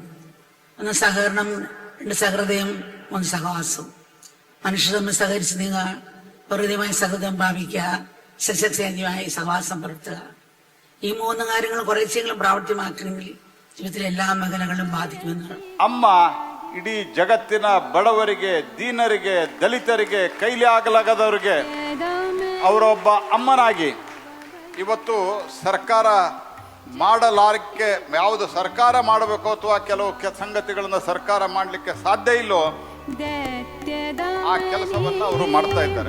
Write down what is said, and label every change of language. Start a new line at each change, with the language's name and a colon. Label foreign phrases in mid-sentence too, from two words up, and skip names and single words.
Malayalam: 1 സഹകരണം, 2 സഹൃദയം, 3 സഹവാസവും. മനുഷ്യർ തമ്മിൽ സഹകരിച്ച് നീങ്ങുക, പ്രകൃതിയുമായി സഹൃദയം പ്രാപിക്കുക, സസ്യസേന്ദ്രിയമായി സഹവാസം പുലർത്തുക. ഈ 3 കാര്യങ്ങൾ കുറേശ്ശെങ്കിലും പ്രാവർത്തികമാക്കണമെങ്കിൽ ജീവിതത്തിലെ എല്ലാ മേഖലകളും ബാധിക്കുമെന്നാണ്.
Kannada: ಅಮ್ಮ ಇಡೀ ಜಗತ್ತಿನ ಬಡವರಿಗೆ, ದೀನರಿಗೆ, ದಲಿತರಿಗೆ, ಕೈಲಿ ಆಗಲಾಗದವರಿಗೆ ಅವರೊಬ್ಬ ಅಮ್ಮನಾಗಿ ಇವತ್ತು ಸರ್ಕಾರ ಮಾಡಲಾರಕ್ಕೆ, ಯಾವುದು ಸರ್ಕಾರ ಮಾಡಬೇಕು ಅಥವಾ ಕೆಲವು ಸಂಗತಿಗಳನ್ನ ಸರ್ಕಾರ ಮಾಡಲಿಕ್ಕೆ ಸಾಧ್ಯ ಇಲ್ಲೋ ಆ ಕೆಲಸವನ್ನ ಅವರು ಮಾಡ್ತಾ ಇದ್ದಾರೆ.